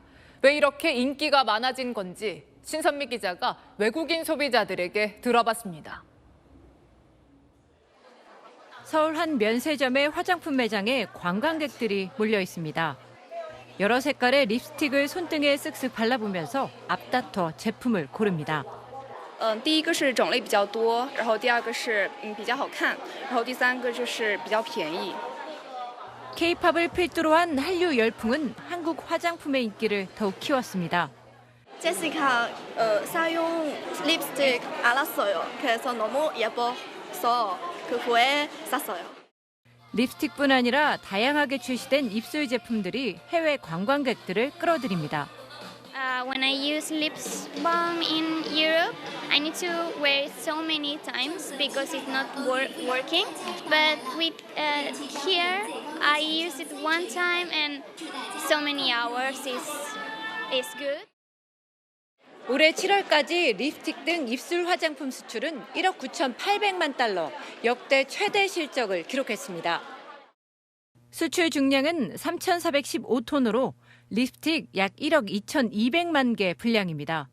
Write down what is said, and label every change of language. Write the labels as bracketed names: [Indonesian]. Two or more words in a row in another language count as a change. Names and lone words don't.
[Korean] 왜 이렇게 인기가 많아진 건지 신선미 기자가 외국인 소비자들에게 들어봤습니다. 서울 한 면세점의 화장품 매장에 관광객들이 몰려 있습니다. 여러 색깔의 립스틱을 손등에 쓱쓱 발라보면서 앞다퉈 제품을 고릅니다. [Chinese] 第一个是种类比较多，然后第二个是比较好看，然后第三个就是比较便宜。 [Korean] K-팝을 필두로 한 한류 열풍은 한국 화장품의 인기를 더욱 키웠습니다. 제시카 사용 립스틱 알았어요. 그래서 너무 예뻐서 그 후에 샀어요. 립스틱뿐 아니라 다양하게 출시된 입술 제품들이 해외 관광객들을 끌어들입니다. [English] When I use lip balm in Europe, I need to wear it so many times because it's not working. But with here, I use it one time and so many hours is good. [Korean] 올해 7월까지 립스틱 등 입술 화장품 수출은 1억 9,800만 달러, 역대 최대 실적을 기록했습니다. 수출 중량은 3,415톤으로 립스틱 약 1억 2,200만 개 분량입니다.